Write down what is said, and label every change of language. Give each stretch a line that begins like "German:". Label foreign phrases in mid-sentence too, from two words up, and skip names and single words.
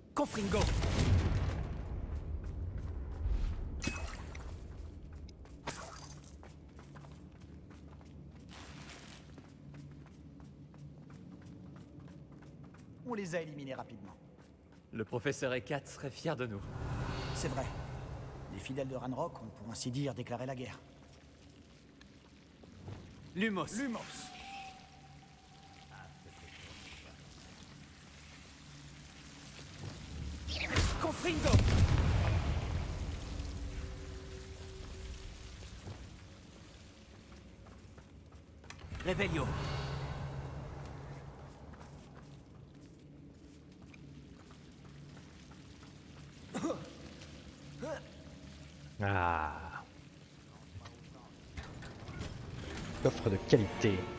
French: Confringo. On les a éliminés rapidement. Le professeur Ekat serait fier de nous. C'est vrai. Les fidèles de Ranrock ont pour ainsi dire déclaré la guerre. Lumos. Lumos. Confringo. Revelio. Ah. Coffre de qualité.